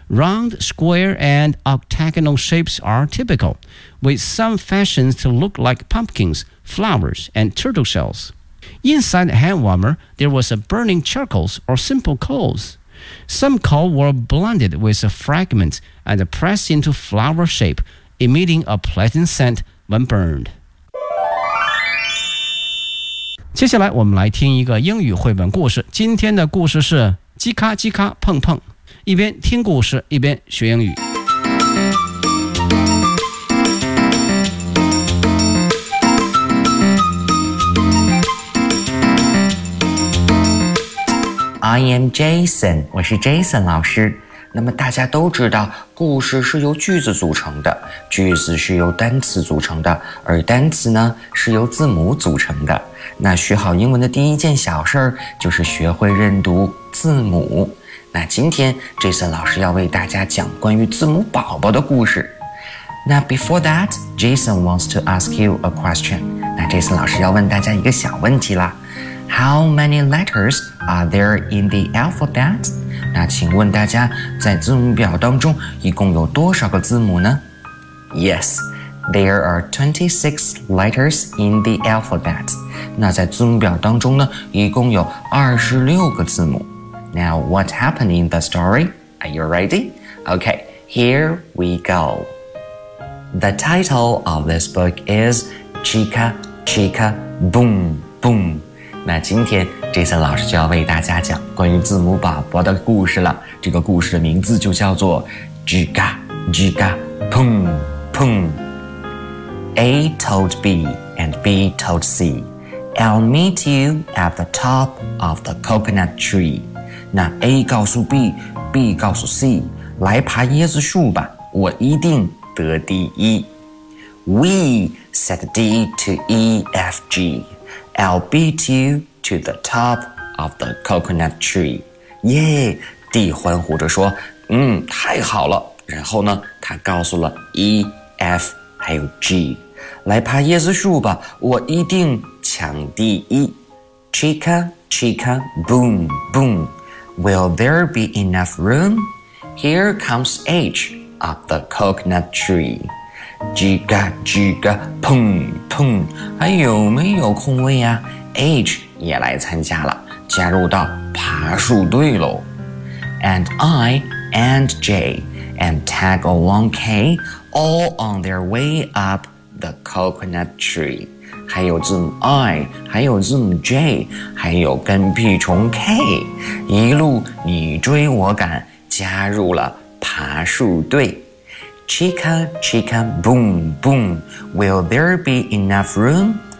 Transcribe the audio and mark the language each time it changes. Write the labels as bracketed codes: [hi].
[en] Round, square, and octagonal shapes are typical, with some fashions to look like pumpkins, flowers, and turtle shells. Inside the hand warmer, there was a burning charcoals or simple coals. Some coals were blended with a fragment and pressed into flower shape, emitting a pleasant scent when burned. [zh] 接下来我们来听一个英语绘本故事。今天的故事是叽咔叽咔碰碰。一边听故事，一边学英语。 [en] I am Jason, [zh] 我是 Jason 老师。那么大家都知道故事是由句子组成的，句子是由单词组成的，而单词呢是由字母组成的。那学好英文的第一件小事就是学会认读字母。那今天 Jason 老师要为大家讲关于字母宝宝的故事。 [en] 那 before that, Jason wants to ask you a question. [zh] 那 Jason 老师要问大家一个小问题啦。 [en] How many letters are there in the alphabet? [zh] 那请问大家在字母表当中一共有多少个字母呢? [en] Yes, there are 26 letters in the alphabet. [zh] 那在字母表当中呢一共有26个字母。 [en] Now, what happened in the story? Are you ready? Okay, here we go. The title of this book is Chica, Chica, Boom, Boom. [zh] 那今天 Jason 老师就要为大家讲关于字母宝宝的故事了。这个故事的名字就叫做 Giga Giga Pung Pung. [en] A told B and B told C, I'll meet you at the top of the coconut tree. [zh] 那 A 告诉 B, B 告诉 C, 来爬椰子树吧，我一定得第一。 [en] We said D to E F G. I'll beat you to the top of the coconut tree. [zh] Yay! D 欢呼着说，嗯，太好了。然后呢，他告诉了 E, F, 还有 G, 来爬椰子树吧，我一定抢第一。 [en] Chica, chica, boom, boom. Will there be enough room? Here comes H up the coconut tree. [zh] 叽嘎叽嘎砰砰，还有没有空位啊？ H 也来参加了，加入到爬树队喽。 [en] And I and J and tag along K all on their way up the coconut tree. [zh] 还有字母 I, 还有字母 J, 还有跟屁虫 K, 一路你追我赶，加入了爬树队。 [en] Chica, chica, boom, boom. Will there be enough room?